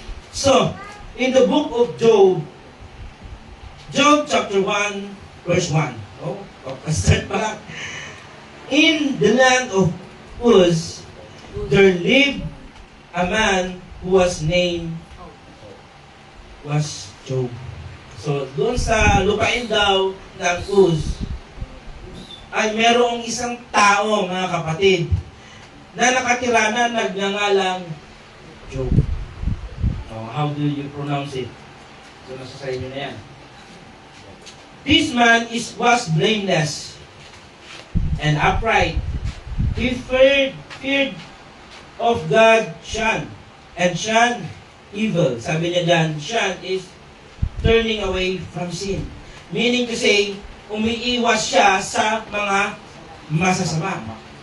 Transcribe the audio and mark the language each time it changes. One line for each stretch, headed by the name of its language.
English: So, in the book of Job, Job chapter 1, verse 1. Oh, start
Filipino: pa lang.
English: In the land of Uz, there lived a man who was named Job.
Filipino: So, doon sa lupain daw ng Uz, ay merong isang tao, mga kapatid, na nakatira na nagngangalang Job.
English: Oh, how do you pronounce it? So,
Filipino: nasa sa inyo na yan.
English: This man was blameless and upright. He feared of God, shunned, and shunned evil.
Filipino: Sabi niya dyan,
English: shun is turning away from sin. Meaning to say,
Filipino: umiiwas siya sa mga masasama.